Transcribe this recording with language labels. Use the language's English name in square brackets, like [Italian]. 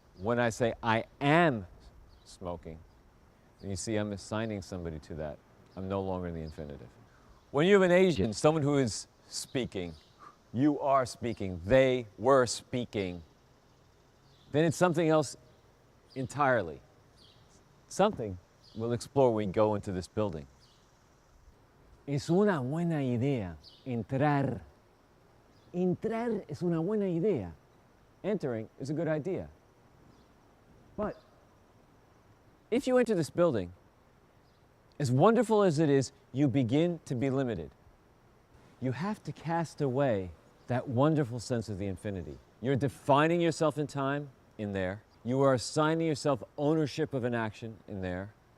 [English] When I say I am smoking, and you see I'm assigning somebody to that, I'm no longer in the infinitive. When you have an Asian, someone who is speaking, you are speaking, they were speaking, then it's something else entirely. Something we'll explore when we go into this building. [Spanish] Es una buena idea entrar. Entrar es una buena idea. [English] Entering is a good idea. But if you enter this building, as wonderful as it is, you begin to be limited. You have to cast away that wonderful sense of the infinity. You're defining yourself in time in there. You are assigning yourself ownership of an action in there.